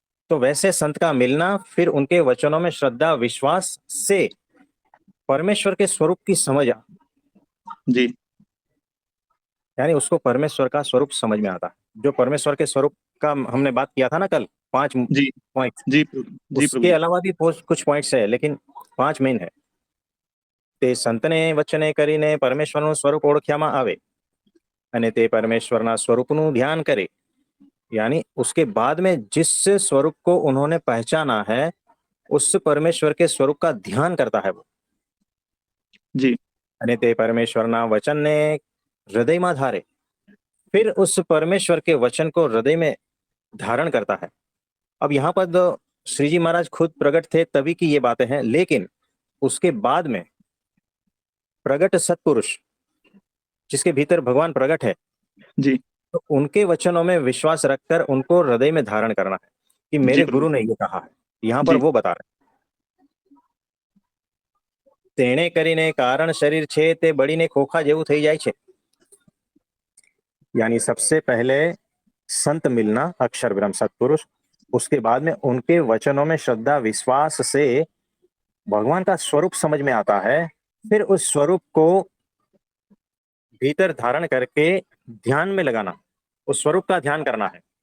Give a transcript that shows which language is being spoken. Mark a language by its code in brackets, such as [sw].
[hi] तो वैसे संत का मिलना, फिर उनके वचनों में श्रद्धा विश्वास से परमेश्वर के स्वरूप की समझ जी यानी उसको परमेश्वर का स्वरूप समझ में आता है। जो परमेश्वर के स्वरूप का हमने बात किया था ना कल, 5 जी पॉइंट। जी प्रभु उसके जी। अलावा भी कुछ पॉइंट्स है, लेकिन 5 मेन है। [gu] તે સંતને વચને કરીને પરમેશ્વરનું સ્વરૂપ ઓળખ્યામાં આવે અને તે પરમેશ્વરના સ્વરૂપનું [hi] ध्यान करे। यानी उसके बाद में जिस स्वरूप को उन्होंने पहचाना है, उस परमेश्वर के स्वरूप का ध्यान करता है वो। जी [gu] અને તે પરમેશ્વરના વચનને હૃદયમાં ધારે, [hi] फिर उस परमेश्वर के वचन को हृदय में धारण करता है। अब यहाँ पर तो श्री जी महाराज खुद प्रकट थे तभी की ये बातें हैं, लेकिन उसके बाद में प्रगट सत्पुरुष जिसके भीतर भगवान प्रकट है, जी तो उनके वचनों में विश्वास रखकर उनको हृदय में धारण करना है कि जी मेरे प्रभु गुरु ने ये कहा है। यहाँ पर जी। वो बता रहे हैं, [gu] તેણે કરીને કારણ શરીર છે તે બળીને ખોખા જેવું થઈ જાય છે। [hi] यानी सबसे पहले संत मिलना, अक्षर ब्रह्म सत्पुरुष। उसके बाद में उनके वचनों में श्रद्धा विश्वास से भगवान का स्वरूप समझ में आता है। फिर उस स्वरूप को भीतर धारण करके ध्यान में लगाना, उस स्वरूप का ध्यान करना है।